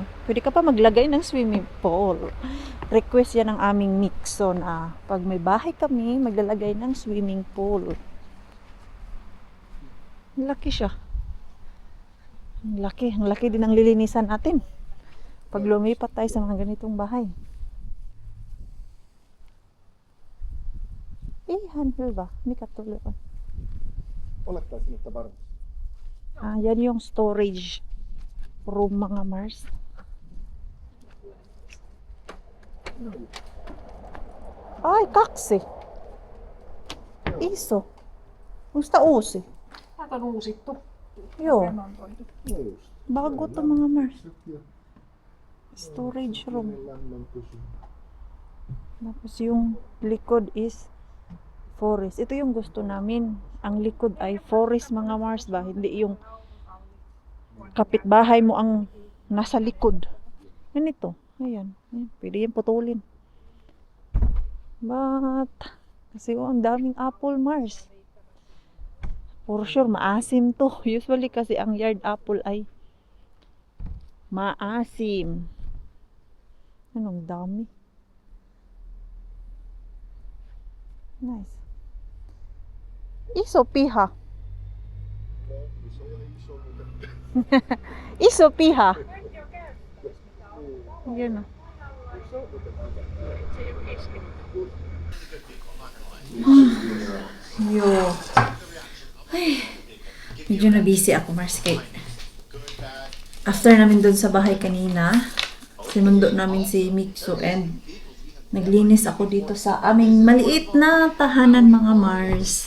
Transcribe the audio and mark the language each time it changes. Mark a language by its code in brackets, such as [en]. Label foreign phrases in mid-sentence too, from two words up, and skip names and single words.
[tl] Pwede ka pa maglagay ng [en] swimming pool. [tl] Request yan ng aming Nixon, pag may bahay kami, maglalagay ng [en] swimming pool. [tl] Laki siya. Ang laki din ang lilinisan natin. Pag lumipat tayo sa mga ganitong bahay. Handle ba? May katuloy. [fi] Olettaisin, että varmasti. [tl] Yan yung storage room, mga Mars. Ay, [fi] kaksi. Iso. Musta uusi? Aika on uusittu. Joo. Remontoitu. [tl] Bago to, mga Mars. Storage room. Tapos yung likod is forest. Ito yung gusto namin. Ang likod ay forest, mga Mars ba? Hindi yung kapitbahay mo ang nasa likod. Yan ito. Ayan. Pwede yan putulin. But, kasi ang daming apple, Mars. [en] For sure, [tl] maasim to. Usually kasi ang yard apple ay maasim. Anong dami. Nice. [fi] Iso piha. Iso piha. [tl] Yan o. Yo. Ay, medyo na busy ako, Mars, kay after namin doon sa bahay kanina, sinundo namin si Mikso and naglinis ako dito sa aming maliit na tahanan, mga Mars.